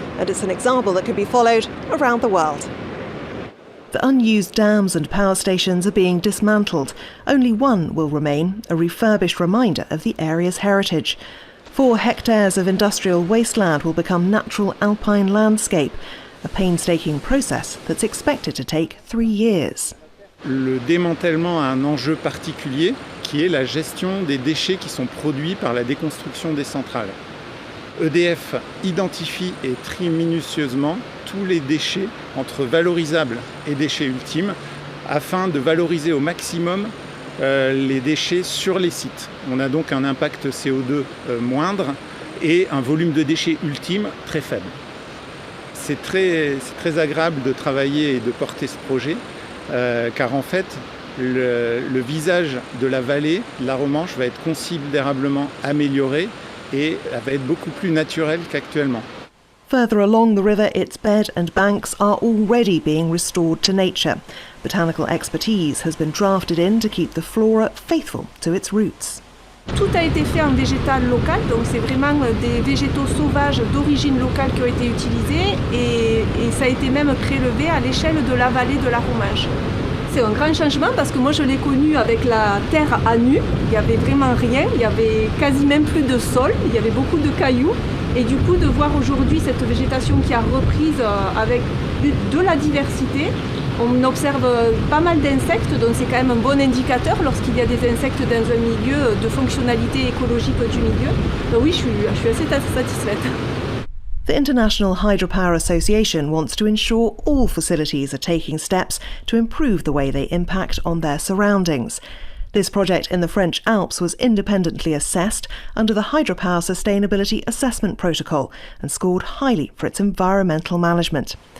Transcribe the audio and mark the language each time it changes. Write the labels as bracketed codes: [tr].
[en] And it's an example that can be followed around the world. The unused dams and power stations are being dismantled. Only one will remain, a refurbished reminder of the area's heritage. 4 hectares of industrial wasteland will become natural alpine landscape, a painstaking process that's expected to take 3 years. [fr] Le démantèlement a un enjeu particulier qui est la gestion des déchets qui sont produits par la déconstruction des centrales. EDF identifie et trie minutieusement tous les déchets entre valorisables et déchets ultimes afin de valoriser au maximum les déchets sur les sites. On a donc un impact CO2 moindre et un volume de déchets ultime très faible. C'est très agréable de travailler et de porter ce projet car en fait le visage de la vallée, de la Romanche, va être considérablement amélioré et va être beaucoup plus naturel qu'actuellement. [en] Further along the river, its bed and banks are already being restored to nature. Botanical expertise has been drafted in to keep the flora faithful to its roots. [fr] Tout a été fait en végétal local, donc c'est vraiment des végétaux sauvages d'origine locale qui ont été utilisés et ça a été même prélevé à l'échelle de la vallée de la Romanche. C'est un grand changement parce que moi je l'ai connu avec la terre à nu, il n'y avait vraiment rien, il y avait quasi même plus de sol, il y avait beaucoup de cailloux et du coup de voir aujourd'hui cette végétation qui a reprise avec de la diversité, on observe pas mal d'insectes, donc c'est quand même un bon indicateur lorsqu'il y a des insectes dans un milieu de fonctionnalité écologique du milieu. Donc oui, je suis assez satisfaite. [en] The International Hydropower Association wants to ensure all facilities are taking steps to improve the way they impact on their surroundings. This project in the French Alps was independently assessed under the Hydropower Sustainability Assessment Protocol and scored highly for its environmental management.